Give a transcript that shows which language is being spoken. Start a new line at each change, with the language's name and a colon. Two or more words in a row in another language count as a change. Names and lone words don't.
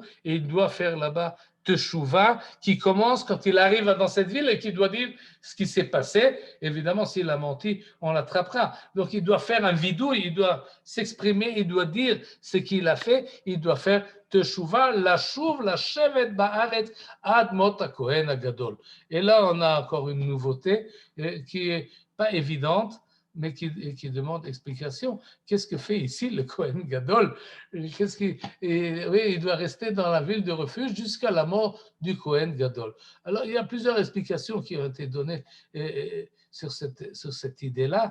French: Et il doit faire là-bas teshuva, qui commence quand il arrive dans cette ville et qui doit dire ce qui s'est passé. Évidemment, s'il a menti, on l'attrapera. Donc, il doit faire un vidou, il doit s'exprimer, il doit dire ce qu'il a fait, il doit faire teshuva,
Hebrew: לשוב, לשבת בארץ, עד מות הכהן הגדול.
French: Et là, on a encore une nouveauté qui est pas évidente, mais qui demande explication. Qu'est-ce que fait ici le
Hebrew: כהן גדול?
French: Oui, il doit rester dans la ville de refuge jusqu'à la mort du
Hebrew: כהן גדול.
French: Alors, il y a plusieurs explications qui ont été données sur cette idée-là.